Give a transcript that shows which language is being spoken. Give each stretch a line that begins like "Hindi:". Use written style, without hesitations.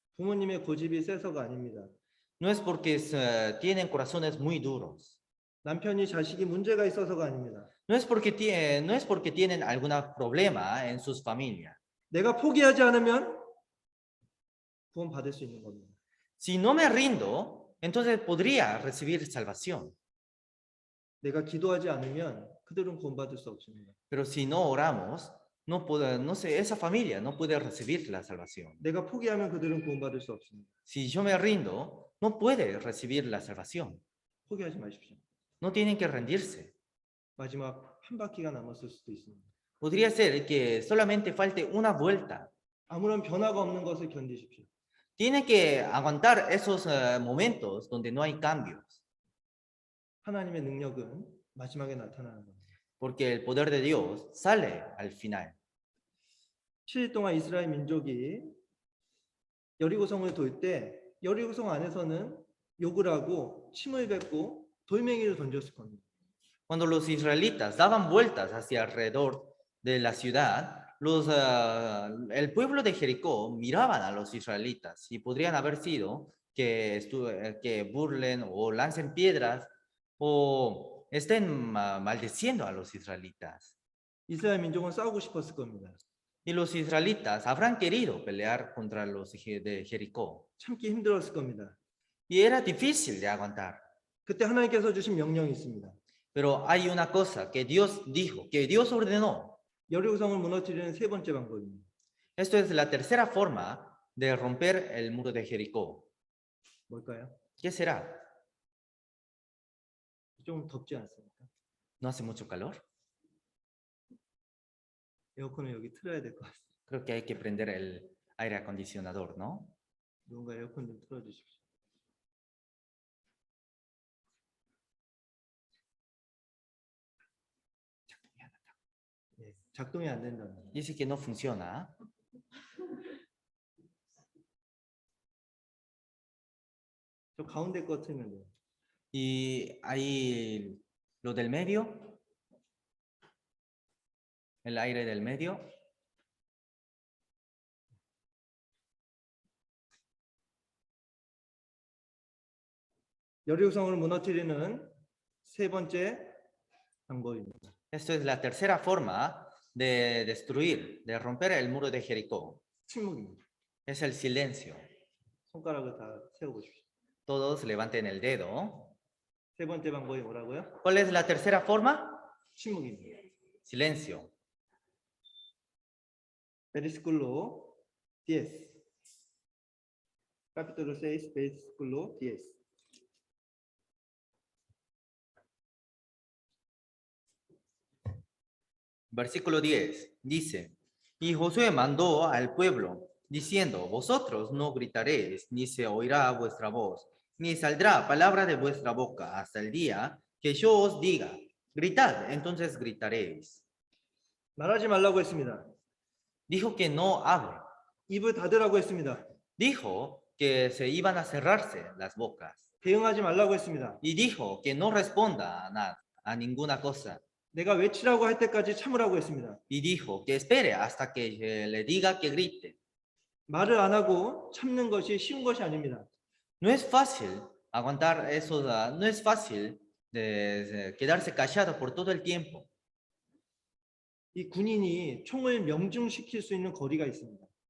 Korean: 부모님의 고집이 세서가 아닙니다.
Spanish: No es porque tienen corazones muy duros.
Korean: 남편이 자식이 문제가 있어서가 아닙니다.
Spanish: No es porque tienen algún problema en sus familias.
Korean: 내가 포기하지 않으면 구원 받을 수 있는 겁니다.
Spanish: Si no me rindo, entonces podría recibir salvación.
Korean: 내가 기도하지 않으면 그들은 구원 받을 수 없습니다.
Spanish: Pero si no oramos, esa familia no puede recibir la salvación.
Korean: 내가 포기하면 그들은 구원 받을 수 없습니다.
Spanish: Si yo me rindo, no puede recibir la salvación.
Korean: 포기하지 마십시오.
Spanish: No tienen que rendirse.
Korean: 마지막 한 바퀴가 남았을 수도 있습니다.
Spanish: Podría ser que solamente falte una vuelta.
Korean: 아무런 변화가 없는 것을 견디십시오.
Spanish: Tiene que aguantar esos momentos donde no hay cambios,
Korean: 하나님의 능력은 마지막에 나타나는 겁니다.
Spanish: porque el poder de Dios sale al final.
Korean: 7일 동안 이스라엘 민족이 여리고성을 돌 때 여리고성 안에서는 욕을 하고 침을 뱉고 돌멩이를 던졌을 겁니다.
Spanish: Cuando los israelitas daban vueltas hacia alrededor de la ciudad, el pueblo de Jericó miraban a los israelitas y podrían haber sido que burlen o lancen piedras o estén maldiciendo a los israelitas.
Korean: 이스라엘 민족은 싸우고 싶었을 겁니다.
Spanish: Y los israelitas habrán querido pelear contra los de Jericó.
Korean: 참기 힘들었을 겁니다.
Spanish: Y era difícil de aguantar.
Korean: 그때 하나님께서 주신 명령이 있습니다.
Spanish: Pero hay una cosa que Dios dijo, que Dios ordenó.
Korean: 여리고성을 무너뜨리는 세 번째 방법입니다.
Spanish: Esto es la tercera forma de romper el muro de Jericó.
Korean: 뭘까요?
Spanish: ¿Qué será?
Korean: 좀 덥지 않습니까?
Spanish: ¿No hace mucho calor?
Korean: 에어컨을 여기 틀어야 될 것 같습니다.
Spanish: Creo que hay que prender el aire acondicionador, ¿no?
Korean: 누군가 에어컨 좀 틀어주십시오. 예, 작동이 안 된다는 거예요.
Spanish: Dice que no funciona.
Korean: 저 가운데 거 틀면 돼요.
Spanish: Y ahí lo del medio, el aire del medio.
Korean: 여리고성을 무너뜨리는 세 번째 방법입니다.
Spanish: Esto es la tercera forma de destruir, de romper el muro de Jericó.
Korean: 침묵입니다.
Spanish: Es el silencio.
Korean: 손가락을 다 세워보십시오.
Spanish: Todos levanten el dedo.
Korean: 세 번째 방법이 뭐라고요?
Spanish: ¿Cuál es la tercera forma?
Korean: 침묵입니다.
Spanish: Silencio. Versículo 10. Capítulo 6, versículo 10. Versículo 10 dice, y Josué mandó al pueblo, diciendo, vosotros no gritaréis, ni se oirá vuestra voz, ni saldrá palabra de vuestra boca hasta el día que yo os diga, gritad, entonces gritaréis.
Korean: 말하지 말라고 했습니다.
Spanish: Dijo que no hable.
Korean: 입을 닫으라고 했습니다.
Spanish: Dijo que se iban a cerrarse las bocas.
Korean: 대응하지 말라고 했습니다.
Spanish: Y dijo que no responda a nada, a ninguna cosa.
Korean: 내가 외치라고 할 때까지 참으라고 했습니다.
Spanish: Y dijo que espere hasta que le diga que grite.
Korean: 말을 안 하고 참는 것이 쉬운 것이 아닙니다.
Spanish: No es fácil aguantar eso, no es fácil de quedarse callado por todo el tiempo.
Korean: 이 군인이 총을 명중시킬 수 있는 거리가 있습니다.